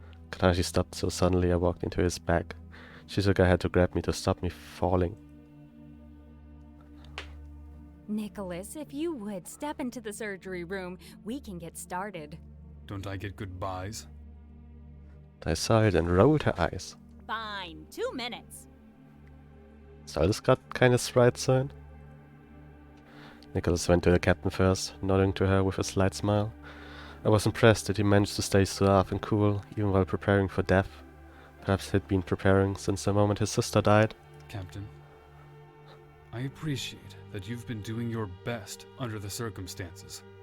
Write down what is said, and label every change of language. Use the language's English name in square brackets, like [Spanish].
[English] Katashi stopped so suddenly I walked into his back. Shizuka had to grab me to stop me falling. Nicholas, if you would step into the surgery room, we can get started. Don't I get goodbyes? I saw it and rolled her eyes. Fine. 2 minutes. [German] Soll das gerade keine Sprite sein? [English] Nicholas went to the captain first, nodding to her with a slight smile. I was impressed that he managed to stay suave and cool, even while preparing for death. Perhaps he'd been preparing since the moment his sister died. Captain, I appreciate that you've been doing your best under the circumstances.